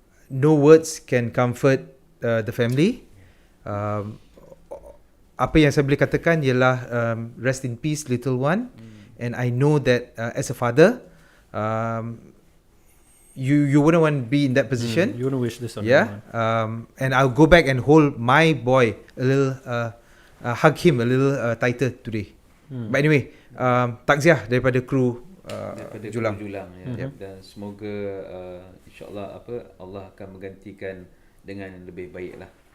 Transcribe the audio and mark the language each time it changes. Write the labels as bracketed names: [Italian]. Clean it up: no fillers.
[English] No words can comfort the family. [Malay] Apa yang saya boleh katakan ialah [English] rest in peace little one. And I know that as a father, you wouldn't want to be in that position. You want to wish this on Yeah. anyone. And I'll go back and hold my boy a little, hug him a little tighter today. But anyway, [Malay] takziah daripada kru daripada Julang. Julang ya. Dan semoga insya-Allah Allah akan menggantikan dengan yang lebih baiklah.